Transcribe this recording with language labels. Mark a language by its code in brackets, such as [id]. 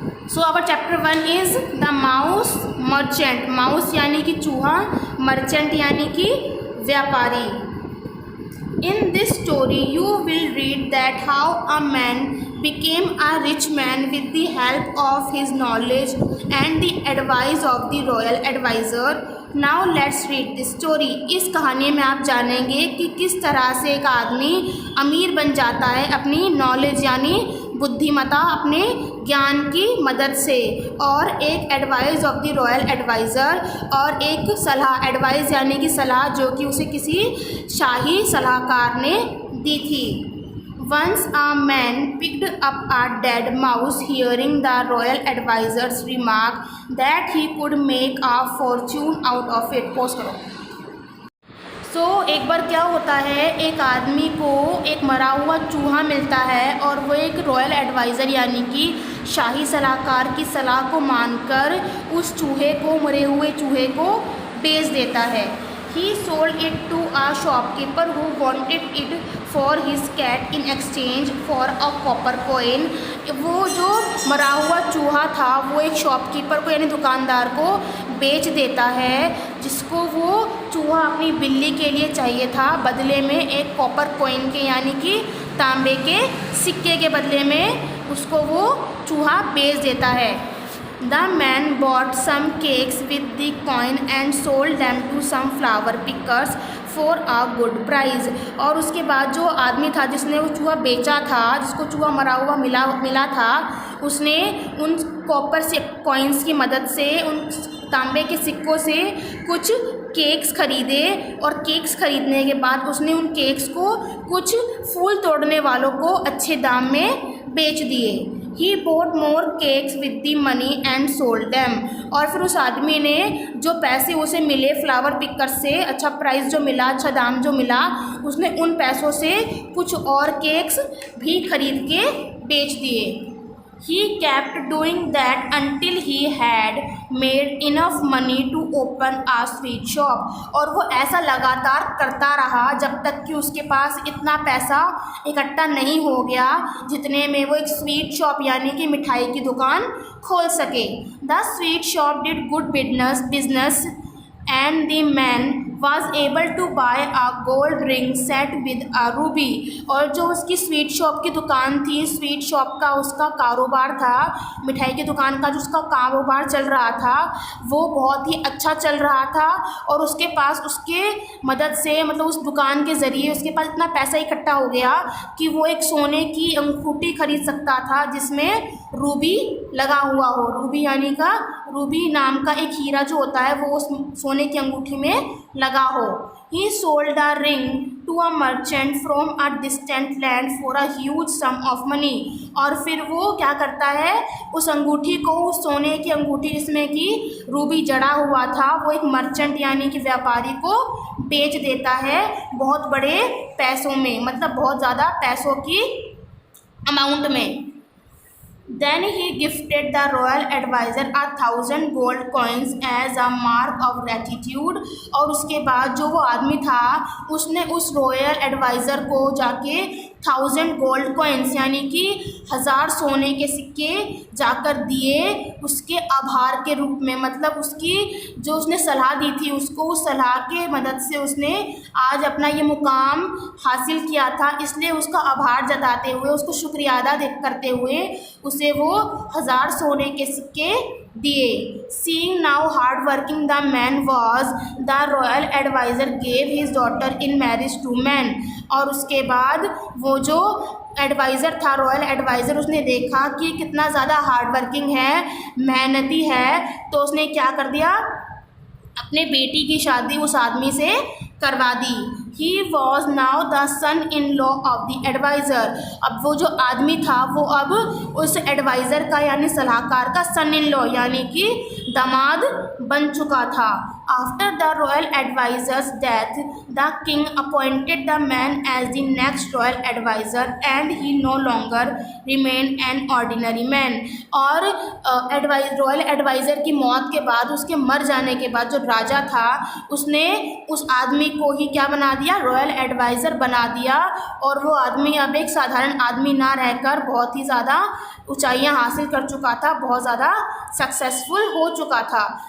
[en] So our chapter 1 is the mouse merchant. [hi] Mouse यानी कि चूहा, मर्चेंट यानी कि व्यापारी. [en] In this story you will read that how a man became a rich man with the help of his knowledge and the advice of the royal advisor. Now let's read this story. [hi] इस कहानी में आप जानेंगे कि किस तरह से एक आदमी अमीर बन जाता है अपनी नॉलेज यानी बुद्धिमत्ता, अपने ज्ञान की मदद से, और एक [en] advice of the royal adviser, [hi] और एक सलाह, एडवाइस यानी कि सलाह जो कि उसे किसी शाही सलाहकार ने दी थी. [en] Once a man picked up a dead mouse. Hearing the royal advisor's remark that he could make a fortune out of it. [hi] Pause करो. एक बार क्या होता है, एक आदमी को एक मरा हुआ चूहा मिलता है और वो एक रॉयल एडवाइज़र यानी कि शाही सलाहकार की सलाह को मानकर उस चूहे को, मरे हुए चूहे को बेच देता है. [en] He sold it to a shopkeeper who wanted it for his cat in exchange for a copper coin. [hi] वो जो मरा हुआ चूहा था वो एक शॉपकीपर को यानी दुकानदार को बेच देता है, जिसको वो चूहा अपनी बिल्ली के लिए चाहिए था, बदले में एक कॉपर कॉइन के यानी कि तांबे के सिक्के के बदले में उसको वो चूहा बेच देता है. [en] The man bought some cakes with the coin and sold them to some flower pickers for a good price. [hi] और उसके बाद जो आदमी था जिसने वो चूहा बेचा था, जिसको चूहा मरा हुआ मिला था, उसने उन कॉपर से कॉइन्स की मदद से, उन तांबे के सिक्कों से कुछ केक्स खरीदे, और केक्स खरीदने के बाद उसने उन केक्स को कुछ फूल तोड़ने वालों को अच्छे दाम में बेच दिए. [en] He bought more cakes with the money and sold them. [hi] और फिर उस आदमी ने जो पैसे उसे मिले फ्लावर पिकर से, अच्छा प्राइस जो मिला, अच्छा दाम जो मिला, उसने उन पैसों से कुछ और केक्स भी खरीद के बेच दिए. [en] He kept doing that until he had made enough money to open a sweet shop. [hi] और वो ऐसा लगातार करता रहा जब तक कि उसके पास इतना पैसा इकट्ठा नहीं हो गया जितने में वो एक स्वीट शॉप यानी कि मिठाई की दुकान खोल सके. [en] The sweet shop did good business and the man was able to buy a gold ring set with a ruby. [hi] और जो उसकी स्वीट शॉप की दुकान थी, स्वीट शॉप का उसका कारोबार था, मिठाई की दुकान का जो उसका कारोबार चल रहा था वो बहुत ही अच्छा चल रहा था, और उसके पास उसके मदद से, मतलब उस दुकान के ज़रिए उसके पास इतना पैसा इकट्ठा हो गया कि वो एक सोने की अंगूठी खरीद सकता था जिसमें रूबी लगा हुआ हो. रूबी नाम का एक हीरा जो होता है वो उस सोने की अंगूठी में लगा हो. [en] He sold the ring to a merchant from a distant land for a huge sum of money. [hi] और फिर वो क्या करता है, उस अंगूठी को, उस सोने की अंगूठी जिसमें कि रूबी जड़ा हुआ था, वो एक मर्चेंट यानी कि व्यापारी को बेच देता है बहुत बड़े पैसों में, मतलब बहुत ज़्यादा पैसों की अमाउंट में. [en] Then he gifted the royal advisor 1,000 gold coins as a mark of gratitude. [hi] और उसके बाद जो वो आदमी था उसने उस रॉयल एडवाइज़र को जाके 1,000 गोल्ड कॉइन्स यानी कि 1,000 सोने के सिक्के जाकर दिए उसके आभार के रूप में. मतलब उसकी जो उसने सलाह दी थी उसको, उस सलाह के मदद से उसने आज अपना ये मुकाम हासिल किया था, इसलिए उसका आभार जताते हुए, उसको शुक्रिया अदा करते हुए उसे वो 1,000 सोने के सिक्के दिए. [en] Seeing now hard working the man was, the royal advisor gave his daughter in marriage to man. [hi] और उसके बाद वो जो एडवाइज़र था, रॉयल एडवाइज़र, उसने देखा कि कितना ज़्यादा [en] hard working [hi] है, मेहनती है, तो उसने क्या कर दिया, अपने बेटी की शादी उस आदमी से करवा दी. [en] He was now the son-in-law of the advisor. [hi] अब वो जो आदमी था वो अब उस एडवाइज़र का यानी सलाहकार का सन-इन-लॉ यानी कि दामाद बन चुका था. [en] After the royal advisor's death, the king appointed the man as the next royal advisor and he no longer remained an ordinary man. [hi] और रॉयल एडवाइज़र की मौत के बाद, उसके मर जाने के बाद जो राजा था उसने उस आदमी को ही क्या बना दिया, रॉयल एडवाइज़र बना दिया, और वो आदमी अब एक साधारण आदमी ना रहकर बहुत ही ज़्यादा ऊंचाइयां हासिल कर चुका था, बहुत ज़्यादा सक्सेसफुल हो चुका था।